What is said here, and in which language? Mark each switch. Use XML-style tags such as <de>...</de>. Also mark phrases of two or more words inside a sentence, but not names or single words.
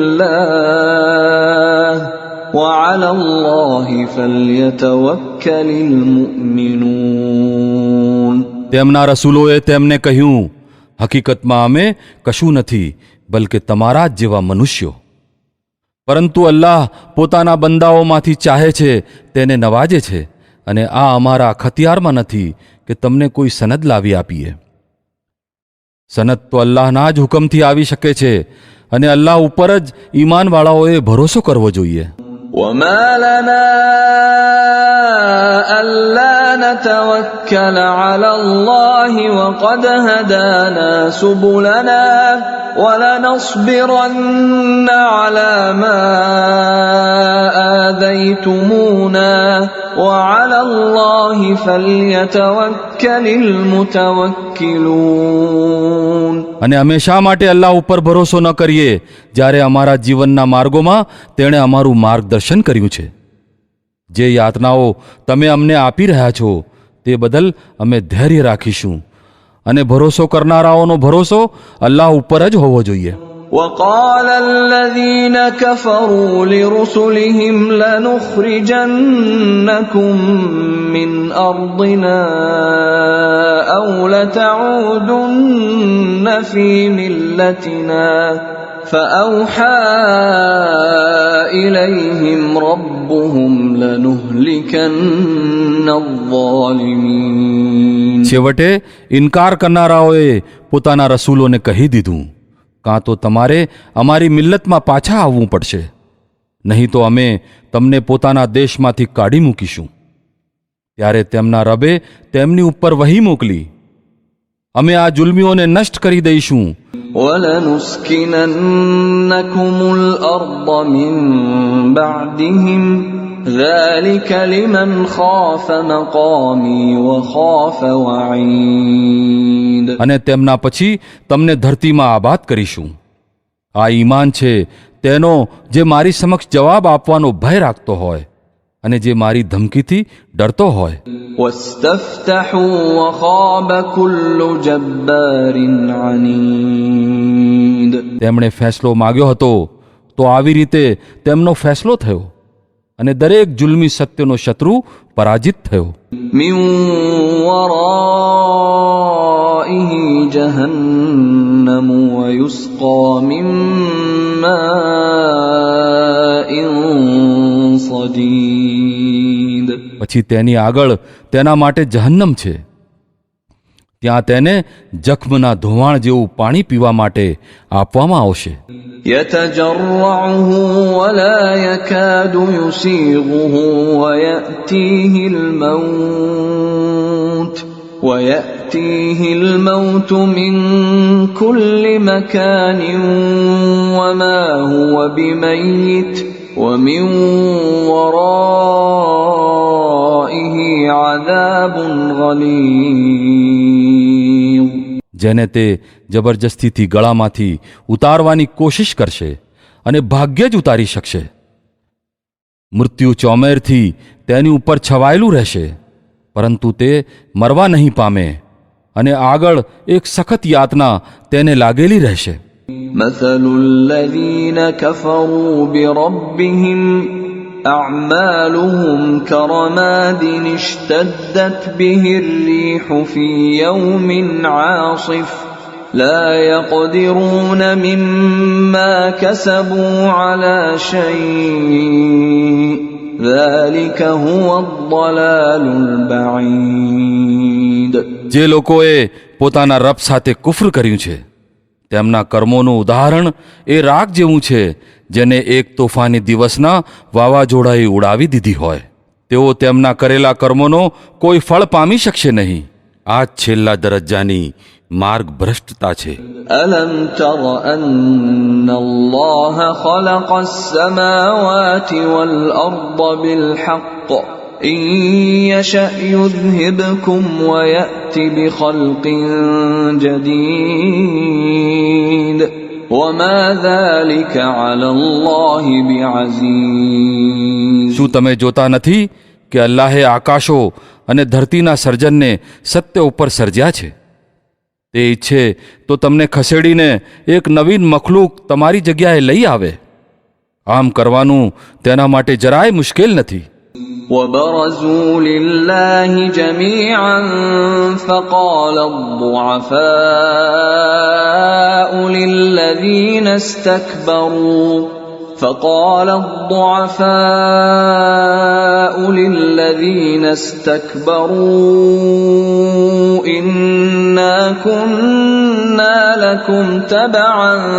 <ar>الله وعلى الله فليتوكل المؤمنون.</ar> <gu>તેમના રસૂલોએ તેમને કહ્યું, હકીકતમાં અમે કશું નથી બલકે તમારા જ જેવા મનુષ્યો, પરંતુ અલ્લાહ પોતાના બંદાઓમાંથી ચાહે છે તેને નવાજે છે અને આ અમારા ખતિયારમાં નથી કે તમને કોઈ સનદ લાવી આપીએ. સનદ તો અલ્લાહના જ હુકમથી આવી શકે છે અને અલ્લાહ ઉપર જ ઈમાનવાળાઓએ ભરોસો કરવો જોઈએ.</gu> <ar>وما لنا ألا نتوكل على الله وقد هدانا سبلنا ولنصبرن على ما آذيتمونا وعلى الله فليتوكل المتوكلون.</ar> <gu>અને અમે શા માટે અલ્લાહ ઉપર ભરોસો ન કરીએ જ્યારે અમારા જીવનના માર્ગોમાં તેણે અમારું માર્ગદર્શન કર્યું છે. જે યાતનાઓ તમે અમને આપી રહ્યા છો તે બદલ અમે ધૈર્ય રાખીશું અને ભરોસો કરનારાઓનો ભરોસો અલ્લાહ ઉપર જ હોવો જોઈએ.</gu> <ar>وقال الذين كفروا لرسلهم لنخرجنكم من أرضنا أو لتعودن في ملتنا فأوحى إليهم ربهم لنهلكن الظالمين.</ar> <gu>છેવટે ઇનકાર કરનારાઓએ પોતાના રસૂલોને કહી દીધું, કાં તો તમારે અમારી મિલ્લતમાં પાછા આવવું પડશે, નહીં તો અમે તમને પોતાના દેશમાંથી કાઢી મૂકીશું. ત્યારે તેમના રબે તેમની ઉપર વહી મોકલી, અમે આ જુલ્મીઓને નષ્ટ કરી દઈશું</gu> <ar>وَلَنُسْكِنَنَّكُمُ الْأَرْضَ مِنْ بَعْدِهِمْ ذَلِكَ لِمَنْ خَافَ مَقَامِي وَخَافَ وَعِيدِ.</ar> <gu>અને તેમના પછી તમને ધરતીમાં આબાદ કરીશું. આ ઈમાન છે તેનો જે મારી સમક્ષ જવાબ આપવાનો ભય રાખતો હોય અને જે મારી ધમકીથી ડરતો હોય.</gu> <ar>وَاسْتَفْتَحُوا وَخَابَ كُلُّ جَبَّارٍ عَنِيدٍ.</ar> <gu>તેમણે ફેંસલો માગ્યો હતો તો આવી રીતે તેમનો ફેંસલો થયો અને દરેક જુલ્મી સત્યનો શત્રુ પરાજિત થયો.</gu> <ar>مِنْ وَرَائِهِ جَهَنَّمُ وَيُسْقَى مِنْ مَاءٍ صَدِيدٍ.</ar> <gu>પછી તેની આગળ તેના માટે જહન્નમ છે, ત્યાં તેને જખ્મના ધોવાણ જેવું પાણી પીવા માટે આપવામાં આવશે.</gu> <ar>يَتَجَرَّعُهُ وَلَا يَكَادُ يُسِيغُهُ وَيَأْتِيهِ الْمَوْتُ مِنْ كُلِّ مَكَانٍ وَمَا هُوَ بِمَيِّتٍ وَمِنْ وَرَائِهِ عَذَابٌ غَلِيظٌ.</ar> <gu>જેને તે જબરજસ્તીથી ગળામાંથી ઉતારવાની કોશિશ કરશે અને ભાગ્યે જ ઉતારી શકશે. મૃત્યુ ચોમેરથી તેની ઉપર છવાયેલું રહેશે, પરંતુ તે મરવા નહીં પામે અને આગળ એક સખત યાતના તેને લાગેલી રહેશે.</gu> <ar>مثل الذين كفروا بربهم أعمالهم كرماد اشتدت به الريح في يوم عاصف لا يقدرون مما كسبوا على شيء ذلك هو الضلال البعيد.</ar> <gu>જે લોકોએ પોતાના રબ સાથે કુફર કર્યું છે તેમના કર્મોનું ઉદાહરણ એ રાખ જેવું છે જેને એક તોફાની દિવસના વાવાઝોડાએ ઉડાવી દીધી હોય. તેઓ તેમના કરેલા કર્મોનો કોઈ ફળ પામી શકશે નહીં. આ જ છેલ્લા દરજ્જાની માર્ગ ભ્રષ્ટતા છે.</gu> <ar>ألم تر أن الله خلق السماوات والأرض بالحق إن يشأ يذهبكم ويأت بخلق جديد وما ذلك على الله بعزيز.</ar> <gu>શું તમે જોતા નથી કે અલ્લાહે આકાશો અને ધરતીના સર્જનને સત્ય ઉપર સર્જ્યા છે? તે ઈચ્છે તો તમને ખસેડીને એક નવીન મખલૂક તમારી જગ્યાએ લઈ આવે. આમ કરવાનું તેના માટે જરાય મુશ્કેલ નથી.</gu> <ar>وبرزوا لله جميعا فقال الضعفاء للذين استكبروا إنا كنا لكم تبعا</ar>